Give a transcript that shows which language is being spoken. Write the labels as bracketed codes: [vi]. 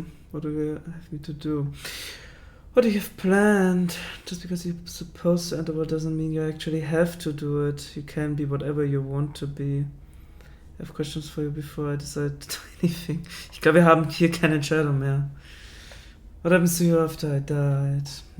[en] What do we have me to do? What do you have planned? Just because you're supposed to enter world doesn't mean you actually have to do it. You can be whatever you want to be. I have questions for you before I decide to do anything. [de] Ich glaube, wir haben hier keine Entscheidung mehr. [en] What happens to you after I died?